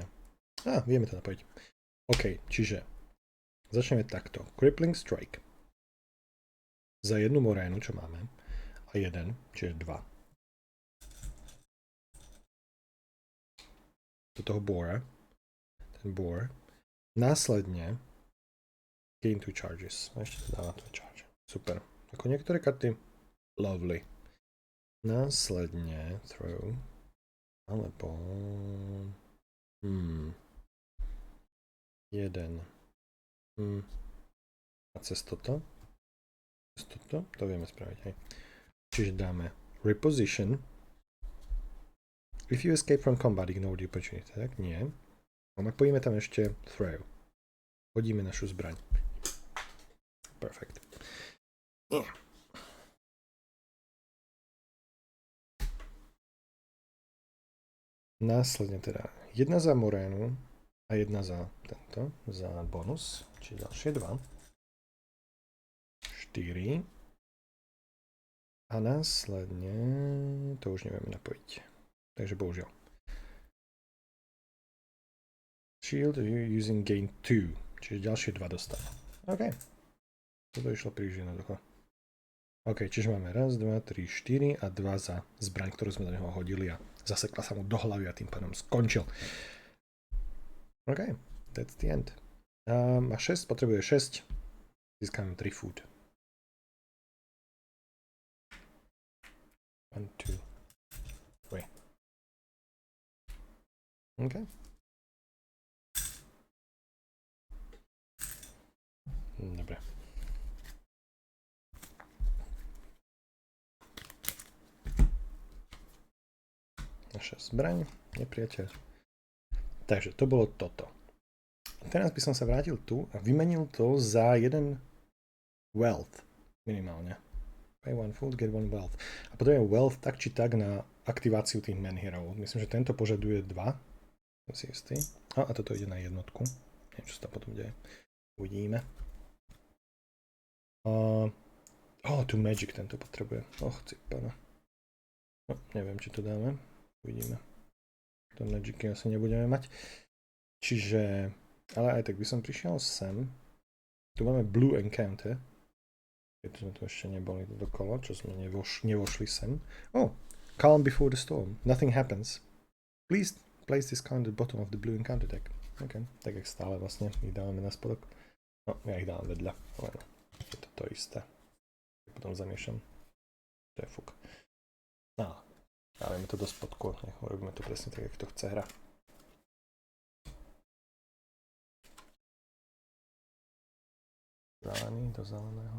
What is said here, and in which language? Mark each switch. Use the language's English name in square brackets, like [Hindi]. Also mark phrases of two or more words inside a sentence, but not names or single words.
[Slovak] Vieme to napojiť. OK, čiže začneme takto. Crippling Strike. Za jednu morénu, čo máme, a 1, čiže 2. Do toho bora. Ten bor. Následne [English] gain 2 charges. [Slovak] Ešte to dáva 2 charge. Super. Ako niektoré karty. Lovely. Následne throw. Alebo 1. A cez toto. To vieme spraviť, hej. Čiže dáme reposition. [English] If you escape from combat, ignore the opportunity. [Slovak] Tak, nie. A napojíme tam ešte throw. Hodíme našu zbraň. Perfect. Následne teda 1 za morénu a 1 za tento, za bonus, čiže ďalšie 2. 4. A následne to už nevieme napojiť. Takže bohužiaľ. [English] Shield using gain 2. [Slovak] Čiže ďalšie 2 dostane. OK. Toto išlo príliš jednoducho. OK, čiže máme 1, 2, 3, 4 a 2 za zbraň, ktorú sme do neho hodili a zasekla sa mu do hlavy a tým pádom skončil. [English] OK, that's the end. [Slovak] A 6, potrebuje 6. Získame 3 food. 1, 2, 3. OK. Dobre. Naša zbraň, nepriateľ. Takže to bolo toto. Teraz by som sa vrátil tu a vymenil to za 1 wealth. Minimálne. [English] Pay 1 food, get 1 wealth. [Slovak] A potom je wealth tak či tak na aktiváciu tých menhirov. Myslím, že tento požaduje 2. To si istý. A toto ide na jednotku. Neviem, čo sa tam potom deje. Uvidíme. Tu magic tento potrebuje. Pana. No, neviem, či to dáme. Uvidíme. To magicy asi nebudeme mať. Čiže, ale aj tak by som prišiel sem. Tu máme [English] blue encounter. [Slovak] Keď sme tu ešte neboli dokolo, čo sme nevošli sem. [English] Calm before the storm. Nothing happens. Please place this card at the bottom of the blue encounter deck. [Slovak] OK, tak jak stále vlastne ich dávame na spodok. No, ja ich dávam vedľa. Ale no, je to isté. Potom zamiešam. To je fuk. No, dávame to do spodku. Robíme to presne tak, jak to chce hra. Zelený do zeleného.